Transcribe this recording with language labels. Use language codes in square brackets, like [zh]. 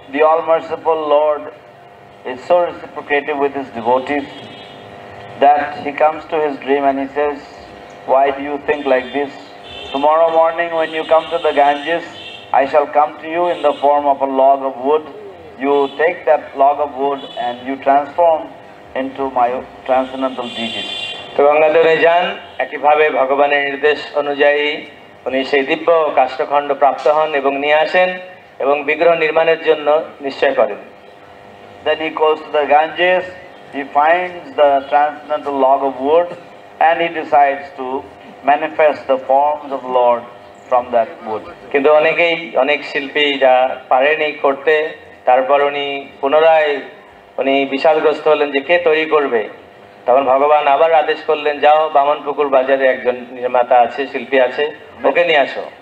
[en] The all merciful Lord is so reciprocative with his devotees that he comes to his dream and he says, why do you think like this? Tomorrow morning when you come to the Ganges, I shall come to you in the form of a log of wood. You take that log of wood and you transform into my transcendental deities. [bn] তো গঙ্গাধরে যান, একইভাবে ভগবানের নির্দেশ অনুযায়ী উনি সেই দিব্য কাষ্ঠখণ্ড প্রাপ্ত হন এবং নিয়ে আসেন এবং বিগ্রহ নির্মাণের জন্য নিশ্চয় করেন। [en] Then he goes to the Ganges, he finds the transcendental log of wood and he decides to manifest the forms of Lord from that wood. [bn] কিন্তু অনেক শিল্পী যা পারেনি করতে, তারপর উনি পুনরায় বিষাদগ্রস্ত হলেন যে কে তৈরি করবে। তখন ভগবান আবার আদেশ করলেন, যাও বামনপুকুর বাজারে একজন নির্মাতা আছে, শিল্পী আছে, ওকে নিয়ে আসো।